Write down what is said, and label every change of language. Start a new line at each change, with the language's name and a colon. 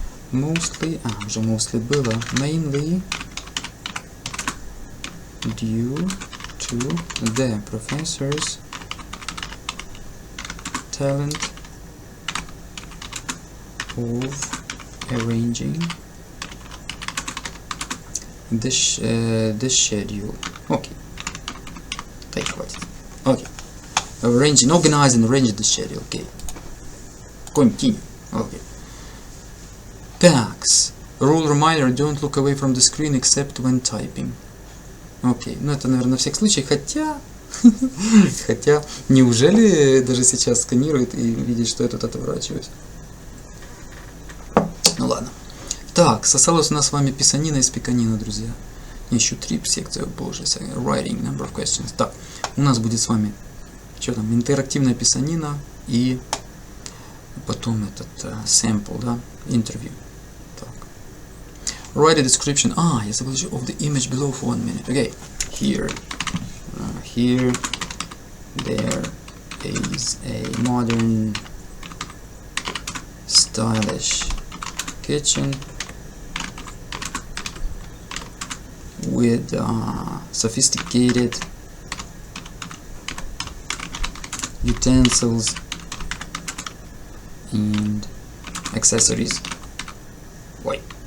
English: Mostly, уже mostly было, mainly due to the professor's talent of arranging the schedule. Okay.
Russian: Так, хватит.
English: Okay. Arranging, organizing, arranging the schedule. Okay. Continue. Okay. Tags. Rule reminder, don't look away from the screen except when typing.
Russian: Окей, ну это, наверное, на всех случаях, хотя, неужели даже сейчас сканирует и видит, что я тут отворачиваюсь? Ну ладно. Так, осталось у нас с вами писанина и спиканина, друзья. Еще 3 секции, боже,
English: writing, number of questions.
Russian: Так, у нас будет с вами, что там, интерактивная писанина и потом этот sample, да, интервью.
English: Write a description.
Russian: Я забыл еще
English: of the image below for 1 minute. Okay, here, there is a modern, stylish kitchen with sophisticated utensils and accessories. Wait.